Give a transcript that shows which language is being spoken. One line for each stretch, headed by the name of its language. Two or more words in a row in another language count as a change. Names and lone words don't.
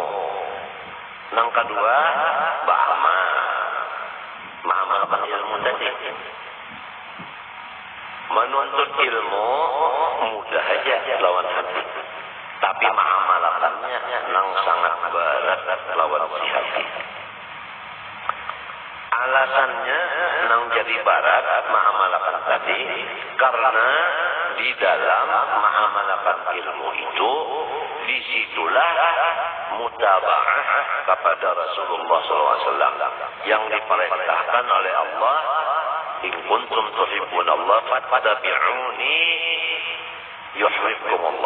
Banjar: Nang kedua, mengamalkan ilmu tadi. Menuntut ilmu mudah aja lawan hati, tapi mengamalkannya nang sangat berat lawan si hati. Alasannya nang jadi berat mengamalkan tadi karena di dalam mengamalkan ilmu itu disitulah mutaba'ah kepada Rasulullah SAW yang diperintahkan oleh Allah,
Arabic: إن كنتم تحبون الله فاتبعوني يحببكم الله.